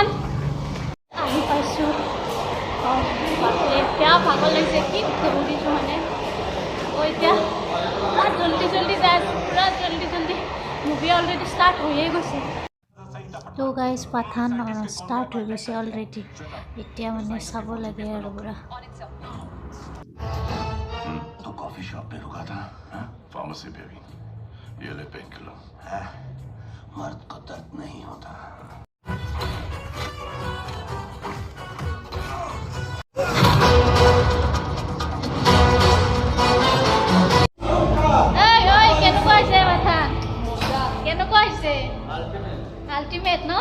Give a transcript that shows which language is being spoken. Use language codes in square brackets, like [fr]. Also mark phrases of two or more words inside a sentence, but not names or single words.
[as] আহি পাইছোঁ, বেয়া ভাগৰ লাগিছে, কি দৌৰিছোঁ মানে। এতিয়া জল্দি জল্দি যাই আছোঁ, পূৰা জল্দি জল্দি। [en] movie already start [as] হৈয়ে গৈছে। তো গাইজ পাঠান ষ্টাৰ্ট হৈ গৈছে অলৰেডি। এতিয়া মানে চাব লাগে আৰু পূৰা। [hi] तो [en] coffee shop [hi] पे रुका था, फार्मेसी पे भी। ये ले [en] pain killer [hi] है, मर्द को दर्द नहीं होता। [as] আল্টিমেট ন।